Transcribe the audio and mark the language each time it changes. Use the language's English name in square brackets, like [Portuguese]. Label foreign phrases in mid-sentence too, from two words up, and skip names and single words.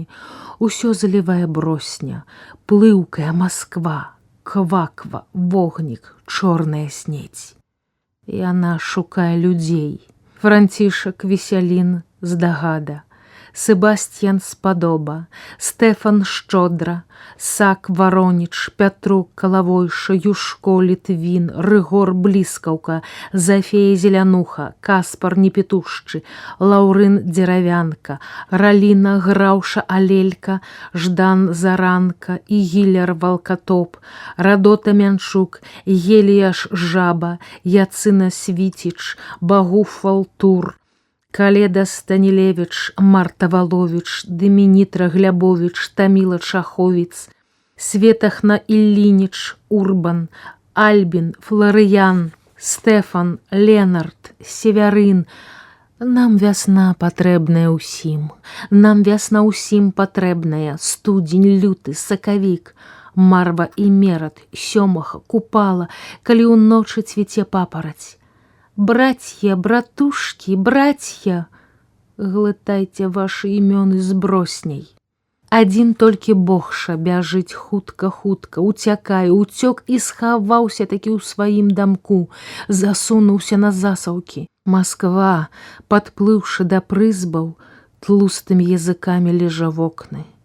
[Belarusian] Усё залівае бросня, плыўкая Масква, кваква, вогнік, чорная снедзь. Яна шукае людзей. Францішак Весялін здагада, Себасцьян Спадоба, Стэфан Шчодра, Сак Вароніч, Пятрук Калавойша, Юшко Літвін, Рыгор Бліскаўка, Зафея Зелянуха, Каспар Непетушчы, Лаўрын Дзеравянка, Раліна Граўша Алелька, Ждан Заранка, Ігіляр Валкатоп, Радота Мянчук, Геліяш Жаба, Яцына Свіціч, Багуф Валтур, Каледа Станілевіч, Марта Валовіч, Дымінітра Глябовіч, Таміла Чаховіц, Светахна Іллініч, Урбан, Альбін, Фларыян, Стэфан, Ленард, Севярын. Нам вясна патрэбная ўсім. Нам вясна ўсім патрэбная. Студзень, люты, сакавік, марва і мерад, сёмаха, купала, калі ўночы цвіце папараць. [Russian] Братья, братушки, братья, [Belarusian] глытайце ваши імёны з бросней. Адзін толькі Богша бяжыць хутка-хутка, уцякае, уцёк і схаваўся такі ў сваім дамку, засунуўся на засаўкі. Масква, падплыўшы да прызбаў, тлустымі языкамі лежа вокны.